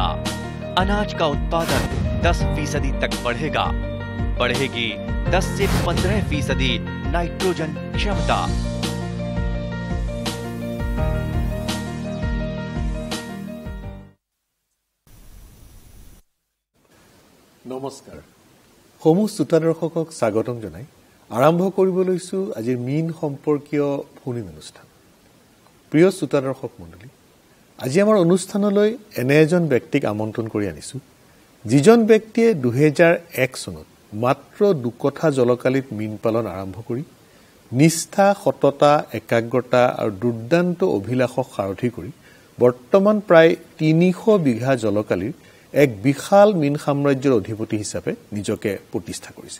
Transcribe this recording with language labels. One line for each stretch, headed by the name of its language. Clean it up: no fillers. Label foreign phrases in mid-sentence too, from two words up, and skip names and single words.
Hindi: अनाज का उत्पादन 10% तक बढ़ेगा। बढ़ेगी 10 से 15% नाइट्रोजन क्षमता। नमस्कार।
Assamese: সমূহ শ্ৰোতা দৰ্শকক স্বাগতম জনাই আৰম্ভ কৰিব লৈছো আজিৰ মীন সম্পৰ্কীয় ফোন অনুষ্ঠান। প্ৰিয় শ্ৰোতা দৰ্শক মণ্ডলী, আজি আমাৰ অনুষ্ঠানলৈ এনে এজন ব্যক্তিক আমন্ত্ৰণ কৰি আনিছো, যিজন ব্যক্তিয়ে 2001 চনত মাত্ৰ 2 কঠা জলকালিত মীন পালন আৰম্ভ কৰি নিষ্ঠা, সততা, একাগ্ৰতা আৰু দুৰ্দান্ত অভিলাষক সাৰথি কৰি বৰ্তমান প্ৰায় 300 বিঘা জলকালিৰ এক বিশাল মীন সাম্ৰাজ্যৰ অধিপতি হিচাপে নিজকে প্ৰতিষ্ঠা কৰিছে।